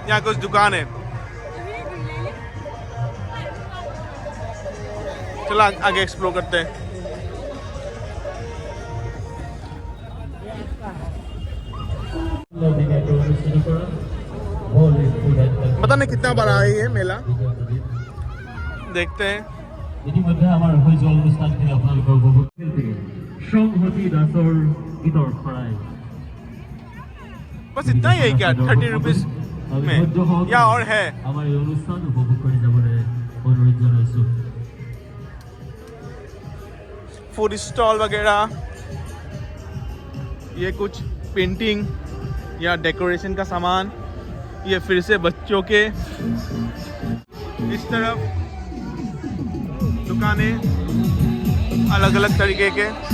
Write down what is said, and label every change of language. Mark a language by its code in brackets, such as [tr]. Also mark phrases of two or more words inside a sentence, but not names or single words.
[hi] यहाँ कुछ दुकान है, चलो आगे एक्सप्लोर करते हैं। पता नहीं कितना बड़ा है ये मेला, देखते हैं। [as] ইতিমধ্যে আমাৰ হৈ যোৱা অনুষ্ঠানখিনি আপোনালোকৰ উপভোগ সংহতি দাসৰ গীতৰ খৰাই [hi] बस इतना ही है क्या 30 रुपीज में या और है? [as] আমাৰ এই অনুষ্ঠান উপভোগ কৰি যাবলৈ অনুৰোধ জনাইছো। [en] food stall [hi] वगैरह, ये कुछ पेंटिंग या डेकोरेशन का सामान, ये फिर से बच्चों के। इस तरफ दुकानें अलग अलग तरीके के।